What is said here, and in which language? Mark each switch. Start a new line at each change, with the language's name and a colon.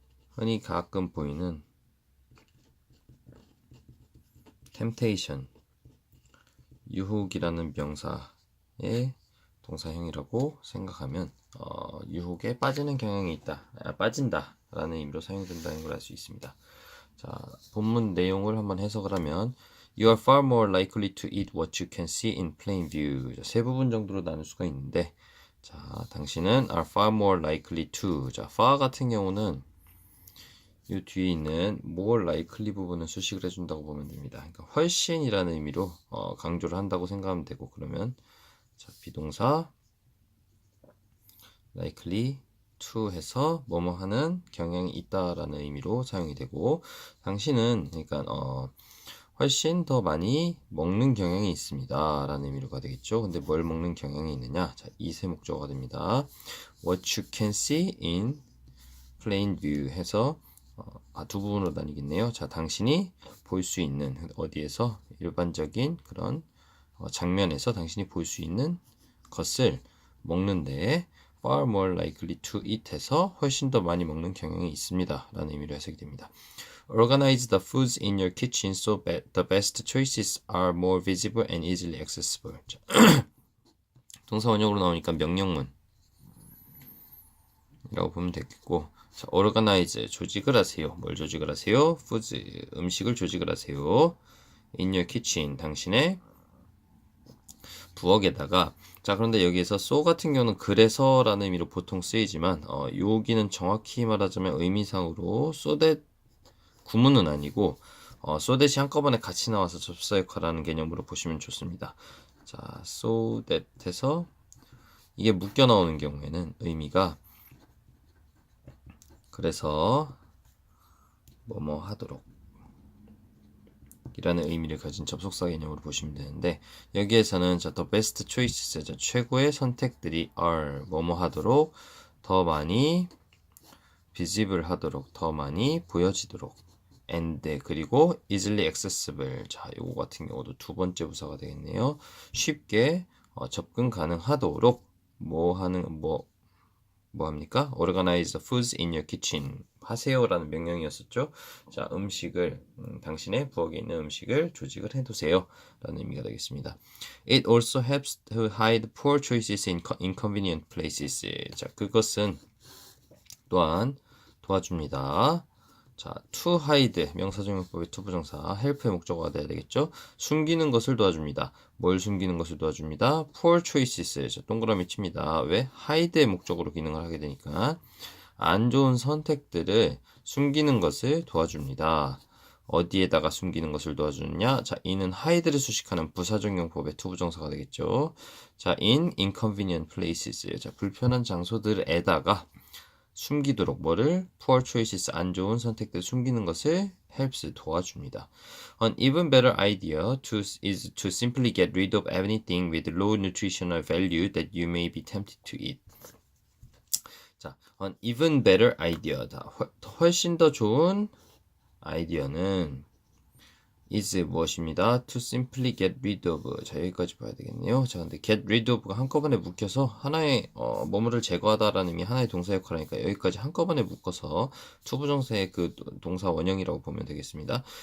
Korean: 흔히 가끔 보이는 temptation 유혹이라는 명사의 동사형이라고 생각하면 유혹에 빠지는 경향이 있다, 빠진다 라는 의미로 사용된다는 걸 알 수 있습니다. 자, 본문 내용을 한번 해석을 하면,
English: You are far more likely to eat what you can see in plain view.
Korean: 자, 세 부분 정도로 나눌 수가 있는데, 자, 당신은
English: are far more likely to.
Korean: 자, far 같은 경우는 이 뒤에 있는 more likely 부분은 수식을 해준다고 보면 됩니다. 그러니까 훨씬이라는 의미로 강조를 한다고 생각하면 되고, 그러면 자, 비동사 likely to 해서 뭐뭐 하는 경향이 있다라는 의미로 사용이 되고, 당신은 그러니까 훨씬 더 많이 먹는 경향이 있습니다 라는 의미로가 되겠죠. 근데 뭘 먹는 경향이 있느냐? 자, 이세 목적어가 됩니다.
English: What you can see in plain view
Korean: 해서 두 부분으로 나뉘겠네요. 자, 당신이 볼 수 있는, 어디에서? 일반적인 그런 장면에서 당신이 볼 수 있는 것을 먹는데,
English: far more likely to eat
Korean: 해서 훨씬 더 많이 먹는 경향이 있습니다 라는 의미로 해석이 됩니다.
English: Organize the foods in your kitchen so that the best choices are more visible and easily accessible.
Korean: 동사 원형으로 나오니까 명령문 이라고 보면 되겠고, 자, organize 조직을 하세요. 뭘 조직을 하세요? foods 음식을 조직을 하세요.
English: in your kitchen
Korean: 당신의 부엌에다가. 자, 그런데 여기에서 so 같은 경우는 그래서라는 의미로 보통 쓰이지만 여기는 정확히 말하자면 의미상으로 so that 구문은 아니고 so that이 한꺼번에 같이 나와서 접사 역할하는 개념으로 보시면 좋습니다. 자, so that 해서 이게 묶여 나오는 경우에는 의미가 그래서 뭐뭐 하도록 이라는 의미를 가진 접속사 개념으로 보시면 되는데, 여기에서는 자,
English: the best choices,
Korean: 자, 최고의 선택들이 are 뭐뭐 하도록, 더 많이 visible 하도록, 더 많이 보여지도록,
English: and
Korean: 그리고
English: easily accessible.
Korean: 자, 요거 같은 경우도 두 번째 부사가 되겠네요. 쉽게 접근 가능하도록 뭐 합니까?
English: Organize the foods in your kitchen
Korean: 하세요라는 명령이었었죠. 자, 음식을 당신의 부엌에 있는 음식을 조직을 해두세요 라는 의미가 되겠습니다.
English: It also helps to hide poor choices in inconvenient places.
Korean: 자, 그것은 또한 도와줍니다. 자, to hide 명사적용법의 to 부정사 help의 목적어가 돼야 되겠죠. 숨기는 것을 도와줍니다. 뭘 숨기는 것을 도와줍니다. poor choices. 자, 동그라미 칩니다. 왜? hide의 목적으로 기능을 하게 되니까 안 좋은 선택들을 숨기는 것을 도와줍니다. 어디에다가 숨기는 것을 도와주느냐? 자, in은 hide를 수식하는 부사적용법의 to 부정사가 되겠죠. 자,
English: in inconvenient places.
Korean: 자, 불편한 장소들에다가 숨기도록 뭐를 poor choices 안 좋은 선택들 숨기는 것을 helps 도와줍니다.
English: An even better idea is to simply get rid of anything with low nutritional value that you may be tempted to eat. 자, an even better idea.
Korean: 훨씬 더 좋은 아이디어는 is 무엇입니다.
English: To simply get rid of.
Korean: 자, 여기까지 봐야 되겠네요. 자, 근데 get rid of가 한꺼번에 묶여서 하나의 뭐뭐를 제거하다라는 의미 하나의 동사 역할이니까 여기까지 한꺼번에 묶어서 투부정사의 그 동사 원형이라고 보면 되겠습니다.